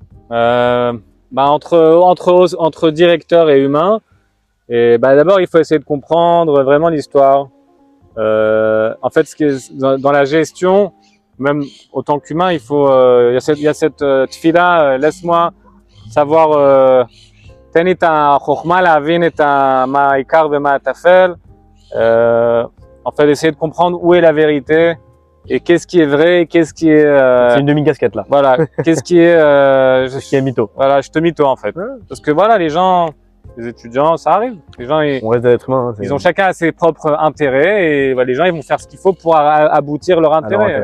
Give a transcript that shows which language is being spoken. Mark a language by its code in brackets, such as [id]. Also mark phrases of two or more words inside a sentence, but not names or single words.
[fr] Entre directeur et humain. Et d'abord, il faut essayer de comprendre vraiment l'histoire. En fait, ce qui est dans la gestion, même autant qu'humain, il faut, il y a cette tfila, laisse-moi savoir. [he] תן לי את החוכמה להבין את מה העיקר ומה הטפל. [fr] En fait, essayer de comprendre où est la vérité et qu'est-ce qui est vrai et qu'est-ce qui est. C'est une demi-casquette là. Voilà, qu'est-ce qui est. Qu'est-ce qui est mytho. Voilà, je te mytho en fait. Parce que voilà, les gens, les étudiants, ça arrive. Les gens, on reste des êtres humains. Ils ont chacun ses propres intérêts et les gens, ils vont faire ce qu'il faut pour aboutir leur intérêt.